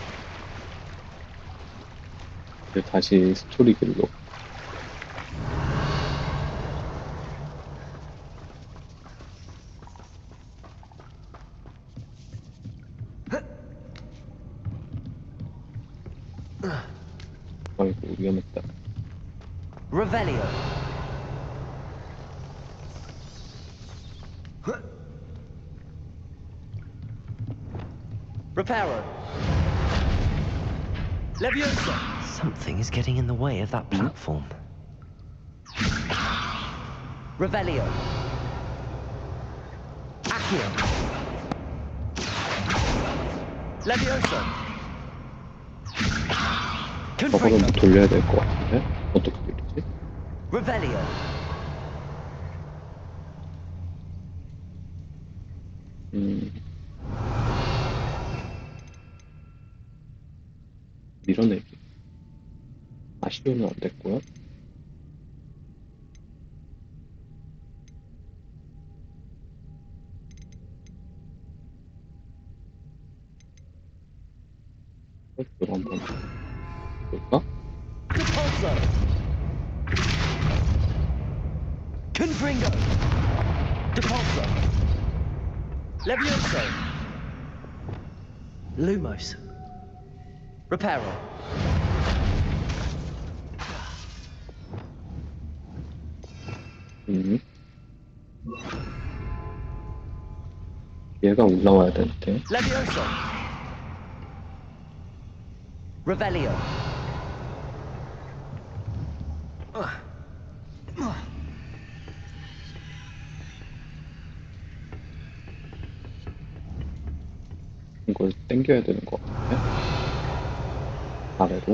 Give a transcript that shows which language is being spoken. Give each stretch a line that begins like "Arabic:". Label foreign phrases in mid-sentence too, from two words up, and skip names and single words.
Korean: 이제 다시 스토리 길로. 아이고, 위험했다. Revelio. Reparo. Leviosa.
English: Something is getting in the way of that platform. Revelio. Accio. Leviosa.
Korean: 저거를 돌려야 될 것 같은데? 어떻게 돌리지? Revelio. 밀어내기. 아쉬우면 안 됐고요. 이거 한번 볼까? Repulso. Confringo. Depulso. Levioso. Lumos. Reparo. 얘가 올라와야 되는데. Levioso. Revelio. 이걸 당겨야 되는 것 같은데. 아래로.